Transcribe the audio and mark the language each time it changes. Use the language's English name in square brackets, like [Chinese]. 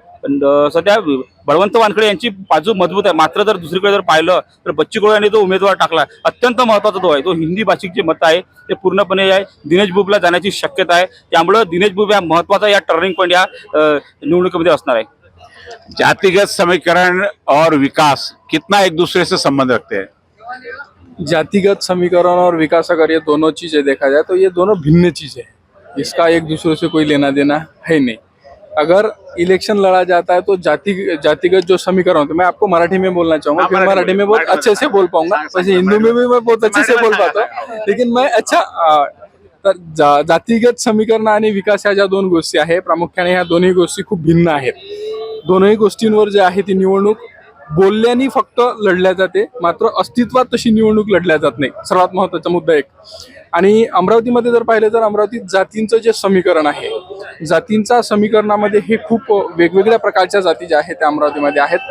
[Marathi] पण सध्या बळवंत वानखडे यांची बाजू मजबूत आहे. मात्र जर दुसरीकडे जर पाहिलं तर बच्चू कडू यांनी जो उमेदवार टाकला अत्यंत महत्वाचा तो आहे. तो हिंदी भाषिक जे मत आहे ते पूर्णपणे आहे दिनेश बुबला जाण्याची शक्यता आहे. त्यामुळे दिनेश बुब या महत्वाचा या टर्निंग पॉईंट या निवडणुकीमध्ये असणार आहे. [Hindi] जातिगत समीकरण और विकास कितना एक दूसरे से संबंध रखते हैं? जातिगत समीकरण और विकास, अगर ये दोनों चीज़ें देखा जाए तो ये दोनों भिन्न चीज़ें हैं, इसका एक दूसरे से कोई लेना देना है नहीं। अगर इलेक्शन लड़ा जाता है तो जातिगत जो समीकरण होते हैं, मैं आपको मराठी में बोलना चाहूँगा, फिर मराठी में बहुत अच्छे से बोल पाऊंगा, वैसे हिंदी में भी मैं बहुत अच्छे से बोल पाता हूँ, लेकिन मैं [Marathi] तर जातिगत समीकरण आणि विकास ह्या ज्या दोन गोष्टी आहेत, प्रामुख्याने ह्या दोन्ही गोष्टी खूप भिन्न आहेत. दोनही गोष्टींवर जे आहे ती निवडणूक बोलल्याने फक्त लढल्या जाते, मात्र अस्तित्वात तशी निवडणूक लढल्या जात नाही. सर्वात महत्त्वाचा मुद्दा एक. आणि अमरावतीमध्ये जर पाहिलं तर अमरावतीत जातींचं जे समीकरण आहे, जातींच्या समीकरणामध्ये हे खूप वेगवेगळ्या प्रकारच्या जाती ज्या आहेत त्या अमरावतीमध्ये आहेत.